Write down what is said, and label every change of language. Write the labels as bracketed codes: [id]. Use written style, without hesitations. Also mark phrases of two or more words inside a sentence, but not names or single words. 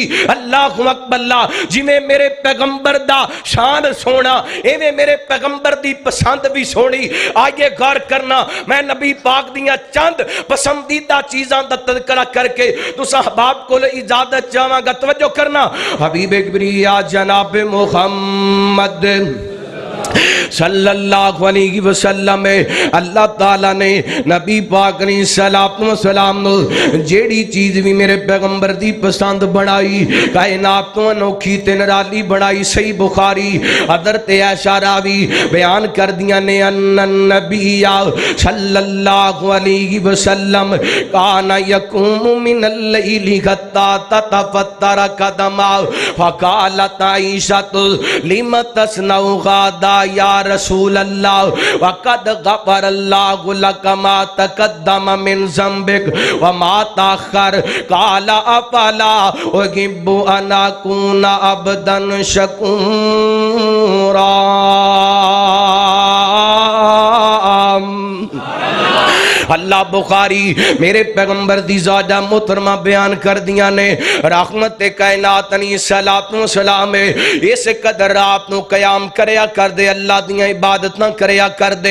[ar] اللہ کو اکبر, [pa] جویں میرے پیغمبر دا شان سوہنا ایویں میرے پیغمبر دی پسند بھی سوہنی. آئیے غور کرنا، میں نبی پاک دیاں چند پسندیدہ چیزاں دا تذکرہ کر کے تس احباب کو اجازت چاہاں گا. توجہ کرنا، حبیب کبریا جناب محمد [ar] صلى الله عليه وسلم [pa] اللہ تعالیٰ نے نبی پاک نے سلام جیہڑی چیز بھی میرے پیغمبر دی پسند بنائی، کائنات تو انوکھی تے نرالی بنائی. صحیح بخاری حضرت عائشہ راوی بیان کر دیا نے [ar] أن النبي صلى الله عليه وسلم كان يقوم من الليل حتى تتفطر قدماه فقالت عائشة لم تصنع هذا يا رسول الله وقد غفر الله لك ما تقدم من ذنبك وما تأخر قال أفلا أحب أن أكون عبدا شكورا. [pa] اللہ بخاری میرے پیغمبر دی زادہ محترمہ بیان کر دیا نے رحمت کائنات صلاتو سلام اس قدر رات نوں قیام کریا کر دے، اللہ دیاں عبادتاں کریا کر دے.